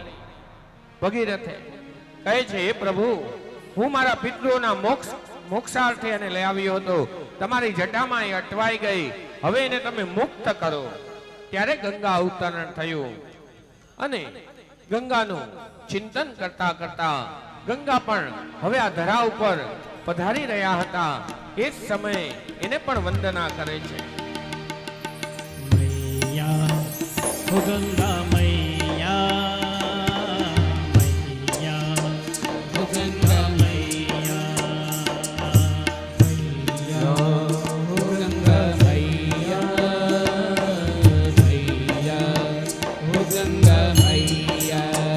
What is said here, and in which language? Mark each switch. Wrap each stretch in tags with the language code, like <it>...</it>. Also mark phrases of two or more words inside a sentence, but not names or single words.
<gu>ભગીરથે કહે છે, હે પ્રભુ, હું મારા પિતૃઓના મોક્ષાર્થે એને લઈ આવ્યો હતો, તમારી જટામાં એ અટવાઈ ગઈ, હવે એને તમે મુક્ત કરો. ત્યારે ગંગા અવતરણ થયું અને ગંગાનું ચિંતન કરતા કરતા ગંગા પણ હવે આ ધરા ઉપર પધારી રહ્યા હતા. એ જ સમયે એને પણ વંદના કરે છે.</gu> <hi>मैया हो गंगा मैया, मैया हो गंगा मैया, मैया हो गंगा मैया, मैया हो गंगा मैया,</hi>